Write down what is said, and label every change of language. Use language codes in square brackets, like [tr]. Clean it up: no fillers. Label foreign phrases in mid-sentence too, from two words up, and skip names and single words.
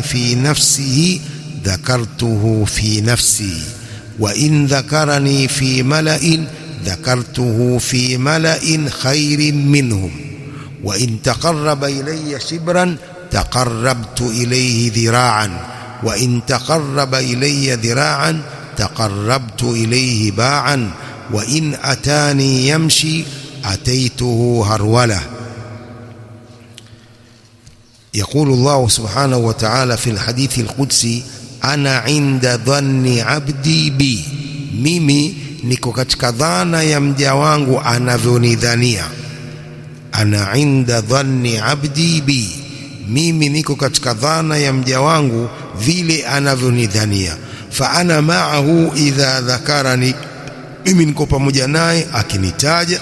[ar] في نفسه ذكرته في نفسي وإن ذكرني في ملأ ذكرته في ملأ خير منهم وإن تقرب إلي شبرا تقربت إليه ذراعا وإن تقرب إلي ذراعا تقربت إليه باعا وإن أتاني يمشي أتيته هرولة. يقول الله سبحانه وتعالى في الحديث القدسي أنا عند ظن عبدي بي [sw] mimi niko katika dhana ya mja wangu anavyonidhania. [ar] أنا عند ظن عبدي بي, [sw] mimi niko katika dhana ya mja wangu vile anavyonidhania. [ar] فأنا معه إذا ذكرني, [sw] mimi niko pamoja naye akinitaja.